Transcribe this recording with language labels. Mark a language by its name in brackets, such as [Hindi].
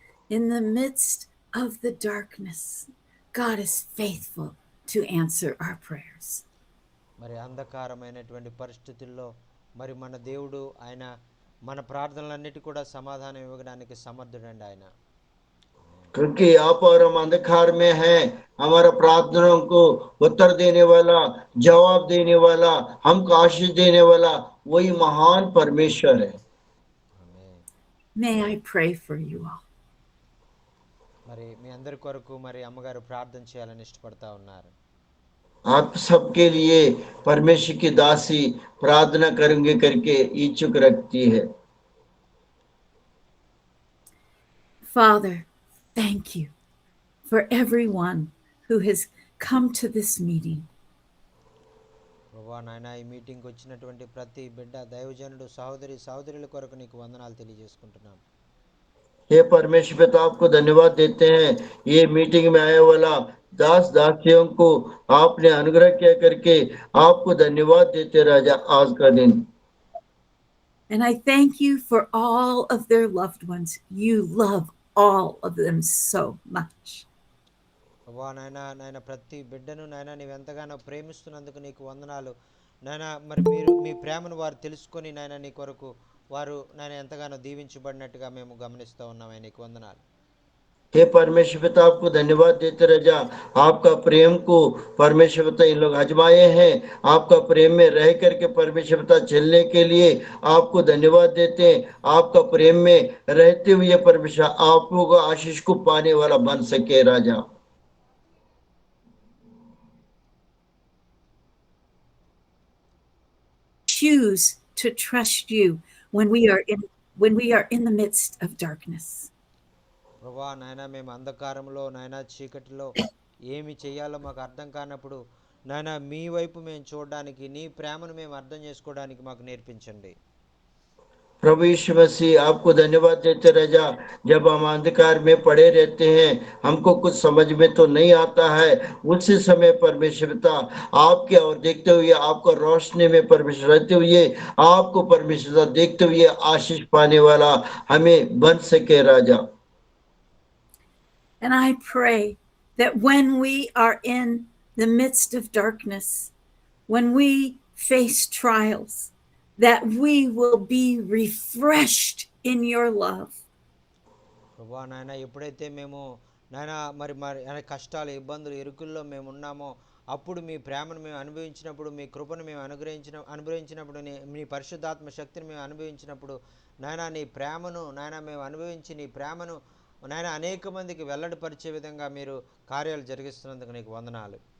[English] In the midst of the darkness, God is faithful to answer our prayers. [Telugu] మరి అంధకారమైనటువంటి పరిస్థితుల్లో మరి మన దేవుడు ఆయన మన ప్రార్థనలన్నిటి కూడా సమాధానం ఇవ్వడానికి సమర్థుడండి ఆయన [Hindi] क्योंकि आप और हम अंधकार में हैं, हमारा प्रार्थनाओं को उत्तर देने वाला जवाब देने वाला हमको आशीष देने वाला वही महान परमेश्वर है। [Telugu] ఆమేన్ [English] May I pray for you all. [Telugu] మరి మీ అందరి కొరకు మరి అమ్మగారు ప్రార్థన చేయాలని ఇష్టపడతా ఉన్నారు [Hindi] आप सबके लिए परमेश्वर की दासी प्रार्थना करेंगे करके इच्छुक रखती है। [English] Father, thank you for everyone who has come to this meeting. [Telugu] ప్రభువా నాయన ఈ మీటింగ్కి వచ్చినటువంటి ప్రతి బిడ్డ దైవజనుడు సహోదరుల కొరకు నీకు వందనాలు తెలియజేసుకుంటున్నాం [Hindi] हे परमेश्वर पिता आपको धन्यवाद देते हैं ये मीटिंग में आने वाला दास दासियों को आपने अनुग्रह किया करके आपको धन्यवाद देते राजा आज का दिन। [English] And I thank you for all of their loved ones. You love all of them so much. [Telugu] ప్రభువా నాయన ప్రతి బిడ్డను నాయన నీవు ఎంతగానో ప్రేమిస్తున్నందుకు నీకు వందనాలు నాయన మరి మీరు మీ ప్రేమను వారు తెలుసుకొని నాయన నీ కొరకు వారు నాయన ఎంతగానో దీవించబడినట్టుగా మేము గమనిస్తూ ఉన్నామని నీకు వందనాలు [Hindi] हे परमेश्वर पिता आपको धन्यवाद देते राजा आपका प्रेम को परमेश्वर पिता इन लोग आजमाए हैं आपका प्रेम में रह करके परमेश्वर पिता चलने के लिए आपको धन्यवाद देते हैं आपका प्रेम में रहते हुए परमेश्वर आप लोग आशीष को पाने वाला बन सके राजा। [English] Choose to trust you when we are in the midst of darkness. [Telugu] ప్రభువా నాయన మేము అంధకారంలో నాయన చీకటిలో ఏమి చేయాలో మాకు అర్థం కానప్పుడు నాయన మీ వైపు మేము చూడడానికి, నీ ప్రేమను మేము అర్థం చేసుకోవడానికి మాకు నేర్పించండి. [Hindi] प्रभु यीशु मसीह आपको धन्यवाद देते राजा। जब हम अंधकार में पड़े रहते हैं, हमको कुछ समझ में तो नहीं आता है, उसी समय परमेश्वर पिता आपके और देखते हुए, आपको रोशनी में परमेश्वर रहते हुए, आपको परमेश्वर देखते हुए आशीष पाने वाला हमें बन सके राजा। [English] And I pray that when we are in the midst of darkness, when we face trials, that we will be refreshed in your love. [Telugu] ప్రభా నాయన ఎప్పుడైతే మేము నాయన మరి మరి కష్టాలు, ఇబ్బందులు, ఇరుకుల్లో మేము ఉన్నామో, అప్పుడు మీ ప్రేమను మేము అనుభవించినప్పుడు, మీ కృపను మేము అనుభవించినప్పుడు, మీ పరిశుద్ధాత్మ శక్తిని మేము అనుభవించినప్పుడు, నాయన నీ ప్రేమను నాయన మేము అనుభవించి, నీ ప్రేమను నాయన అనేక మందికి వెల్లడిపరిచే విధంగా మీరు కార్యాలు జరిగిస్తున్నందుకు నీకు వందనాలు.